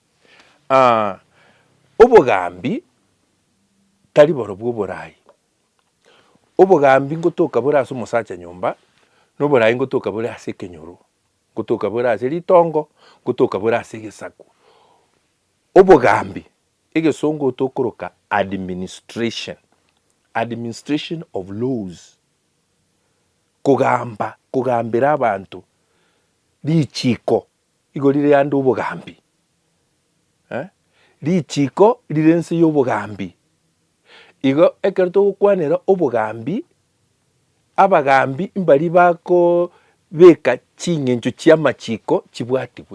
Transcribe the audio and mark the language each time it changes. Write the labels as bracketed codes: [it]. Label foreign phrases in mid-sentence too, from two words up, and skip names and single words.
[guz] Obogambi tari borobwo oborai. Obogambi ngotoka bore ase omosacha nyomba, na oborai ngotoka bore ase ekenyoro, ngotoka bore ase ritongo, ngotoka bore ase egesaku. Obogambi egesongo tokoroka administration, [en] administration of laws. [guz] Kogambera abantu richiiko igo rire ande obogambi. Richiiko rire ense y'obogambi. Igo ekero togokwanera obogambi, abagambi mbari bakobeka ching'encho chia amachiko chibwatibwe.